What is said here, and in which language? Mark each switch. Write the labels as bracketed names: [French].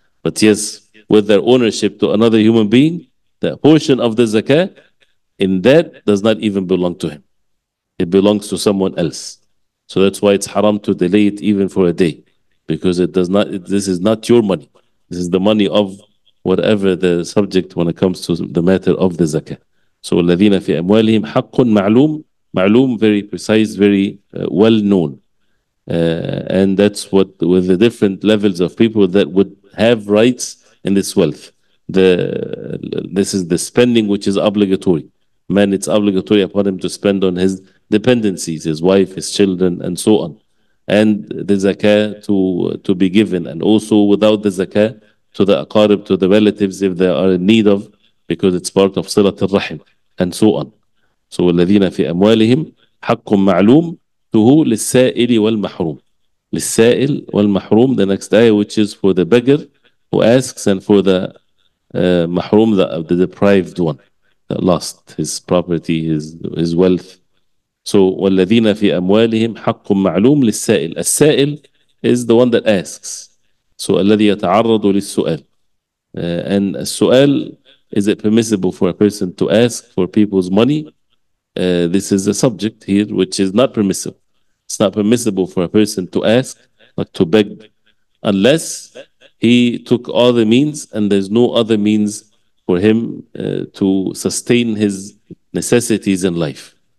[English] But yes, with their ownership to another human being, the portion of the zakah in that does not even belong to him. It belongs to someone else. So that's why it's haram to delay it even for a day, because it does not. This is not your money. This is the money of whatever the subject when it comes to the matter of the zakah. [Arabic] So الذين في أموالهم حق معلوم. [English] معلوم, very precise, very well known. And that's what, with the different levels of people that would have rights in this wealth. This is the spending which is obligatory. Man, it's obligatory upon him to spend on his dependencies, his wife, his children, and so on. And the zakah to be given, and also without the zakah to the aqarib, to the relatives if they are in need of, because it's part of [Arabic] صلة الرحم, [English] and so on. [Arabic] So الذين في أموالهم حق معلوم [English] to who? [Arabic] للسائل والمحروم. للسائل والمحروم, [English] the next ayah, which is for the beggar who asks, and for the mahrum, the deprived one that lost his property, his wealth. [Arabic] So والذين في أموالهم حق معلوم للسائل. [English] السائل is the one that asks. [Arabic] So الذي يتعرض للسؤال. [English] And السؤال, is it permissible for a person to ask for people's money? This is a subject here which is not permissible. It's not permissible for a person to ask, like to beg, unless he took all the means and there's no other means for him to sustain his necessities in life.